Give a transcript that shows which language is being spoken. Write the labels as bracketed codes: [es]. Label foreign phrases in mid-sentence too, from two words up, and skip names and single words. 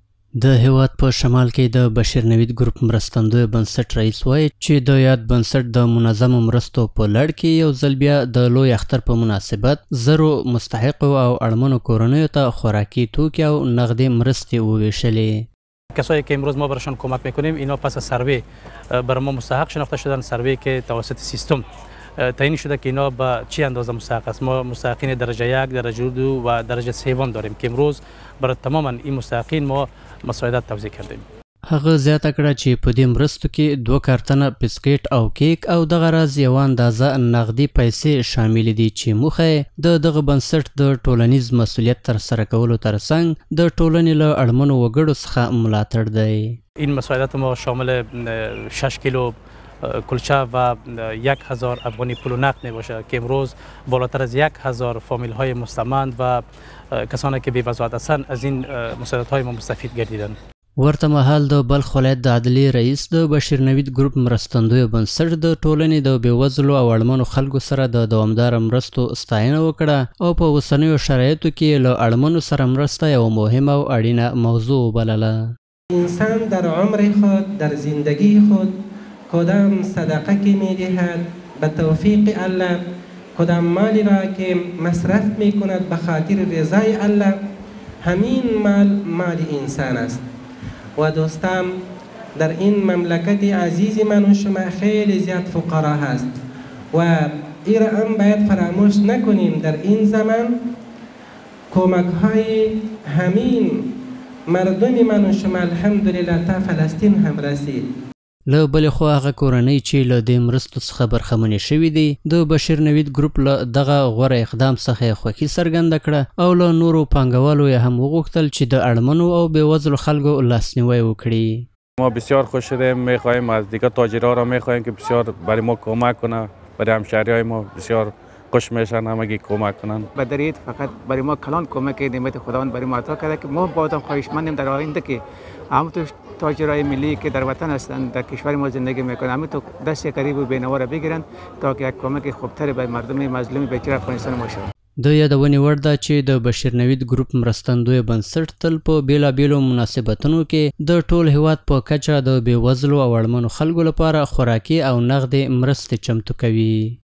[ps] د هیواد په شمال کې د بشیر نوید ګروپ مرستندوی بنسټ رئیس وایي چې د یاد بنسټ د منظمو مرستو په لړ کې یو ځل بیا د لوی اختر په مناسبت زرو مستحقو او اړمنو کورنیو ته خوراکي توکي او نقدی مرستې وویشلې. [fa] کسایی که امروز ما برشان کمک میکنیم اینا پس از سروی بر ما مستحق شناخته شدن، سروی که توسط سیستم تعیین شده که اینا به چی اندازه مستحق است. ما مستحقین درجه 1، درجه 2 و درجه 3 داریم که امروز برای تماما این مستحقین ما مساعدت توزیع کردیم. [ps] هغه زیاته کړه چې په دې مرستو کې 2 کارتنه بسکټ او کیک او دغه راز یو اندازه نقدي پیسې شامل دي چې موخه د دغه بنسټ د ټولنیز مسؤلیت ترسره کولو ترڅنګ د ټولنې له اړمنو وګړو څخه ملاتړ دی. [fa] این مساعدت ما شامل 6 کیلو کلچه و 1000 افغانی پول نقد می باشه که امروز بالاتر از 1000 فامیل های مستمند و کسانی که بی وضاحت هستند از این مساعدت های ما مستفید گردیدند. [ps] ورته مهال د بلخ ولایت د عدلیې رئیس د بشیر نوید ګروپ مرستندوی بنسټ د ټولنې د بېوزلو او اړمنو خلکو سره د دوامداره مرستو ستاینه وکړه او په اوسنیو شرایطو کې له اړمنو سره مرسته یوه مهمه او اړینه موضوع وبلله. [fa] انسان در عمر خود، در زندگی خود کدام صدقه که می‌دهد به توفیق الله، کدام مالی را که مصرف می‌کند به خاطر رضای الله، همین مال انسان است. و دوستان، در این مملکت عزیز من و شما خیلی زیاد فقرا هست و این را هم باید فراموش نکنیم. در این زمان کمک های همین مردم من و شما الحمدلله تا فلسطین هم رسید. [ps] له بلې خوا هغه کورنۍ چې له دې مرستو څخه برخمنې شوي دي د بشیر نوید ګروپ له دغه غوره اقدام څخه خوښي څرګنده کړه او له نورو پانګوالو یې هم وغوښتل چې د اړمنو او بېوزلو خلکو لاسنیوی وکړي. [fa] ما بسیار خوش شدیم، میخواهیم از دیگر تاجرها را میخواهیم که بسیار برای ما کمک کنه، برای همشهریای ما بسیار خوش میشن همگی کمک کنن. بدریت فقط برای ما کلان کمک نعمت خداوند برای ما عطا کرده که ما با آدم خواهشمندیم در آینده که همونطور تاجرای ملی که در وطن هستند در کشور ما زندگی میکنند همینطور دست قریب و بینوا را بگیرند تا که یک کمک خوبتری به مردم مظلوم بیچاره افغانستان ما شود. [ps] د یادونې وړ ده چې د بشیر نوید ګروپ مرستندوی بنسټ تل په بیلابیلو مناسبتونو کې د ټول هیواد په کچه د بېوزلو او اړمنو خلکو لپاره خوراکي او نقدي مرستې چمتو کوي.